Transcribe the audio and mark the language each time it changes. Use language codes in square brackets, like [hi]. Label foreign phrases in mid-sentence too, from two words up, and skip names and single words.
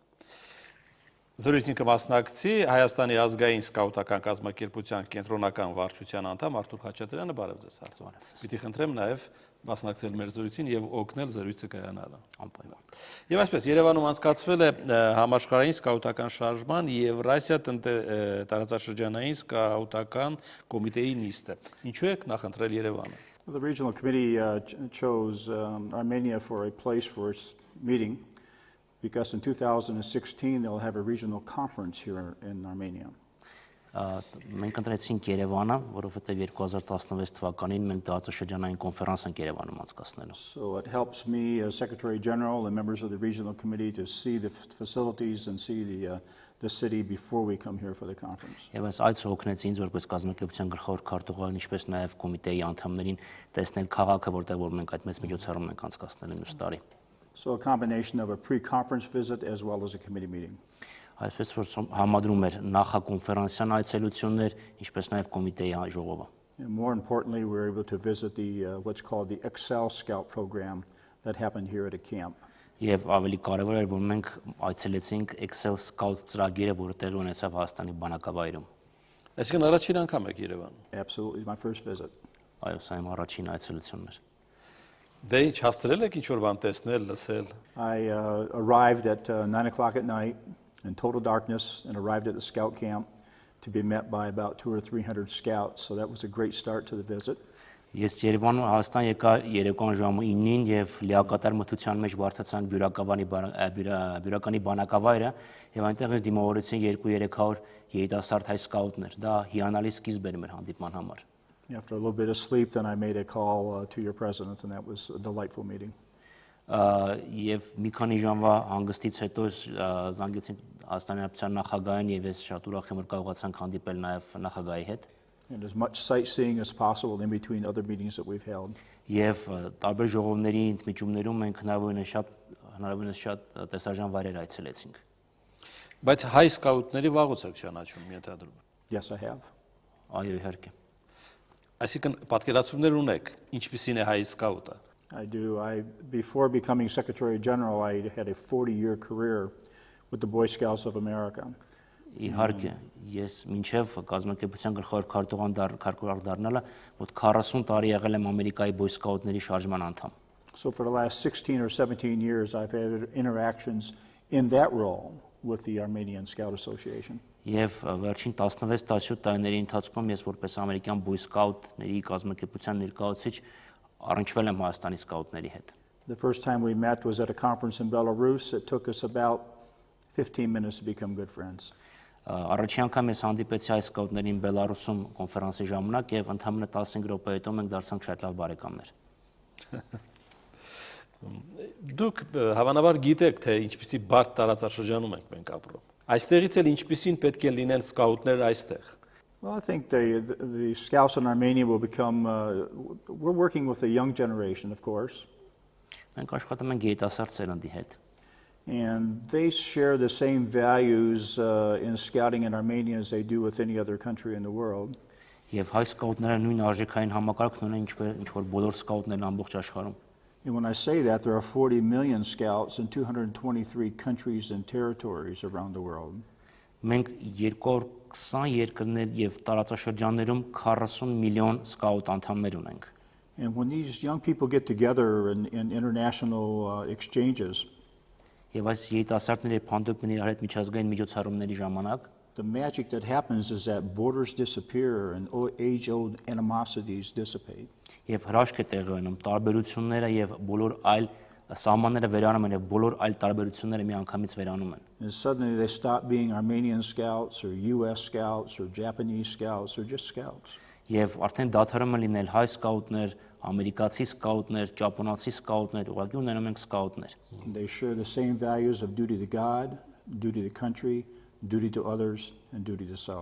[hy] Զրույցին կմասնակցի Հայաստանի ազգային սկաուտական կազմակերպության կենտրոնական վարչության անդամ Արթուր Խաչատրյանը, բարև ձեզ Արթուր։ Պիտի խնդրեմ նաև մասնակցել մեր զրույցին եւ օգնել զրույցը կայանալը։ Անպայման։ Եվ այսպես Երևանում անցկացվել է համաշխարհային սկաուտական շարժման Եվրասիա տարածաշրջանային սկաուտական կոմիտեի նիստը։ Ինչու եք նախընտրել Երևանը։ [en] The regional committee chose Armenia for a place for its meeting because in 2016 they'll have a regional conference here in Armenia. [hy] Մենք ընտրեցինք Երևանը, որովհետև 2016 թվականին մենք տարածաշրջանային կոնֆերանս ենք Երևանում անցկացնելու։ [en] So it helps me as Secretary General and members of the regional committee to see the facilities and see the city before we come here for the conference. [hy] Եվ այս այցը օգնեց ինձ որպես կազմակերպության գլխավոր քարտուղարին, ինչպես նաև կոմիտեի անդամներին տեսնել քաղաքը, որտեղ որ մենք այդ մեծ միջոցառում ենք անցկացնել մյուս տարի։ [en] So a combination of a pre-conference visit as well as a committee meeting. [hy] Այսպես որ համադրում էր նախակոնֆերանսյան այցելություններ, ինչպես նաև կոմիտեի ժողովը։ [en] And more importantly, we were able to visit the what's called the Excel Scout program that happened here at a camp. [hy] Եվ ավելի կարևոր էր, որ մենք այցելեցինք Excel Scout ծրագիրը, որը տեղի ունեցավ Հայաստանի բանակավայրում։ Այսինքն առաջին անգամ եք Երևան։ [en] Absolutely, my first visit. [hy] Այո, սա իմ առաջին այցելությունն էր։ Դե ինչ հաստրել եք ինչ-որ բան տեսնել, լսել։ [en] I arrived at 9 o'clock at night in total darkness and arrived at the scout camp to be met by about 200 or 300 scouts. So that was a great start to the visit. [hy] Ես Երևանում Հայաստան եկա երեկոյան ժամը 9-ին եւ լիակատար մթության մեջ բարձրացան բյուրականի բանակավայրը եւ այնտեղ ինձ դիմավորեցին 200-300 երիտասարդ հայ սկաուտներ։ Դա հիանալի սկիզբ էր մեր հանդիպման համար։ [en] After a little bit of sleep, then I made a call to your president, and that was a delightful meeting. [hy] Եվ մի քանի ժամվա հանգստից հետո զանգեցին Հայաստանի Հանրապետության նախագահին եւ ես շատ ուրախ եմ որ կարողացանք հանդիպել նաեւ նախագահի հետ։ [en] And as much sightseeing as possible in between other meetings that we've held. [hy] Եվ տարբեր ժողովների ընդմիջումներում մենք հնարավորինս շատ տեսարժան վայրեր այցելեցինք։ Բայց հայ սկաուտների վաղուց եք ճանաչում, ենթադրում եմ։ [en] Yes, I have. [hy] Այո, իհարկե։ Այսինքն պատկերացումներ ունեք, ինչպիսին է հայ սկաուտը։ [en] I do. Before becoming Secretary General, I had a 40-year career with the Boy Scouts of America. [hy] Իհարկե, ես մինչև կազմակերպության գլխավոր քարտուղար դառնալը մոտ 40 տարի եղել եմ Ամերիկայի Boy Scout-ների շարժման անդամ։ [en] So for the last 16 or 17 years, I've had interactions in that role with the Armenian Scout Association. [hy] Եվ վերջին 16-17 տարիների ընթացքում ես որպես ամերիկյան Boy Scout-ների կազմակերպության ներկայացուցիչ առնչվել եմ Հայաստանի սկաուտների հետ։ [en] The first time we met was at a conference in Belarus. It took us about 15 minutes to become good friends. [hy] Առաջին անգամ ես հանդիպեցի հայ սկաուտներին Բելարուսում կոնֆերանսի ժամանակ եւ ընդամենը 15 րոպե հետո մենք դարձանք շատ լավ բարեկամներ։ Դուք հավանաբար գիտեք, թե ինչպիսի բարդ տարածաշրջանում ենք մենք ապրում։ Այստեղից էլ ինչպիսին պետք է լինեն սկաուտները այստեղ։ [en] Well, I think the Scouts in Armenia will become, we're working with the young generation, of course. [hy] Մենք աշխատում ենք երիտասարդ սերնդի հետ։ [en] And they share the same values in scouting in Armenia as they do with any other country in the world. [hy] Եվ հայ սկաուտները նույն արժեքային համակարգն ունեն ինչ որ բոլոր սկաուտներն ամբողջ աշխարհում։ [en] And when I say that, there are 40 million scouts in 223 countries and territories around the world. [hy] Մենք 220 երկրներ եւ տարածաշրջաններում 40 միլիոն սկաուտ անդամներ ունենք։ [en] And when these young people get together in international exchanges, [hy] Եվ այս երիտասարդների փանդոկների հետ միջազգային միջոցառումների ժամանակ [en] the magic that happens is that borders disappear and age-old animosities dissipate. [hy] Եվ հրաշք է տեղի ունենում տարբերությունները եւ բոլոր այլ սահմանները վերանում են եւ բոլոր այլ տարբերությունները միանգամից վերանում են։ [en] And suddenly they stop being Armenian scouts or US scouts or Japanese scouts or just scouts. [hy] եւ արդեն դադարում են լինել հայ սկաուտներ, ամերիկացի սկաուտներ, ճապոնացի սկաուտներ, ուղղակի ունենում ենք սկաուտներ։ [en] They share the same values of duty to God, duty to country, duty to others, and duty to self.